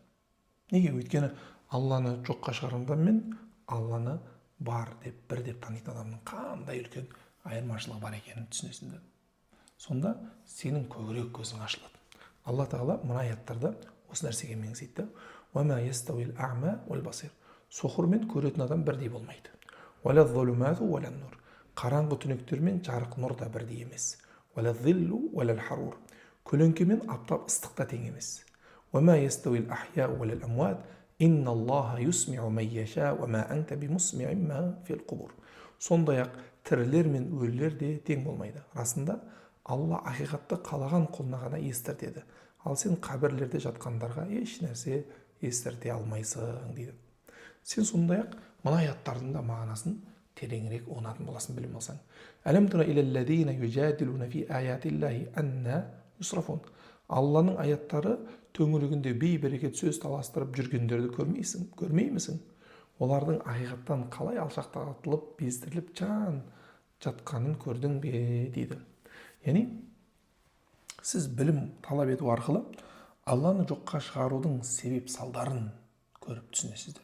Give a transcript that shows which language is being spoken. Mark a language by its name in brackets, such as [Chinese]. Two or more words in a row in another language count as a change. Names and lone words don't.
[Kazakh] Неге? Өйткені Алланы жоққа шығарған адам мен Алланы бар деп, бір деп танитын адамның қандай үлкен айырмашылығы бар екенін түсінесің да. Сонда сенің көкірек көзің ашылады. Алла тағала мына аяттарда осы нәрсеге меңзейді. [Arabic] وَمَا يَسْتَوِي الْأَعْمَى وَالْبَصِيرُ. [Kazakh] Соқыр мен көретін адам бірдей болмайды. [Arabic] وَلَا الظُّلُمَاتُ وَلَا النُّورُ. [Kazakh] Қараңғы түнектер мен жарық нұр да бірдей емес. [Arabic] وَلَا الظِّلُّ وَلَا الْحَرُورُ. [Kazakh] Көлеңке мен аптап ыстық та тең емес. [Arabic] وَمَا يَسْتَوِي الْأَحْيَاءُ وَلَا الْأَمْوَاتُ إِنَّ اللَّهَ يُسْمِعُ مَن يَشَاءُ وَمَا أَنْتَ بِمُسْمِعٍ مَن فِي الْقُبُورِ. [Kazakh] Сондай-ақ тірілер мен өлілер де тең болмайды. Расында Алла ақиқатты қалаған құлына ғана естіртеді. Ал сен қабірлерде жатқандарға еш нәрсе естірте алмайсың дейді. Сен сондай-ақ мына аяттардың да мағынасын тереңірек ұғынатын боласың, білім алсаң. [Arabic] ألم تر إلى الذين يجادلون في آيات الله أنى يصرفون. [Kazakh] Алланың аяттары төңірегінде бей-берекет сөз таластырып жүргендерді көрмеймісің? Олардың ақиқаттан қалай алшақтатылып, бездіріліп жатқанын көрдің бе дейді. Яғни сіз білім талап ету арқылы Алланы жоққа шығарудың себеп салдарын көріп түсінесіздер.